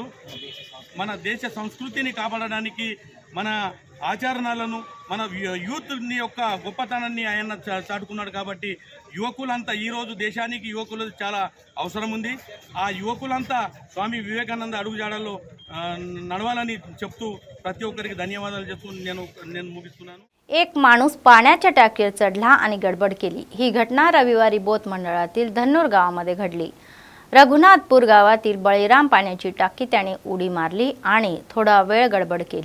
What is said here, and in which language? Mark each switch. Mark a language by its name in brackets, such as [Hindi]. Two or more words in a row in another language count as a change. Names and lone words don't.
[Telugu] మన దేశ సంస్కృతిని కాపాడడానికి మన ఆచరణలను మన యూత్ యొక్క గొప్పతనాన్ని ఆయన చాటుకున్నాడు। కాబట్టి యువకులంతా ఈరోజు దేశానికి యువకులు చాలా అవసరం ఉంది। ఆ యువకులంతా స్వామి వివేకానంద అడుగుజాడల్లో నడవాలని చెప్తూ ప్రతి ఒక్కరికి ధన్యవాదాలు చెప్తూ నేను ముగిస్తున్నాను। [Marathi] एक माणूस पाण्याच्या टाकीवर चढला आणि गडबड केली। ही घटना रविवारी बोथ मंडळातील धन्नूर गावामध्ये घडली। रघुनाथपूर गावातील बळीराम पाण्याची टाकी त्याने उडी मारली आणि थोडा वेळ गडबड केली।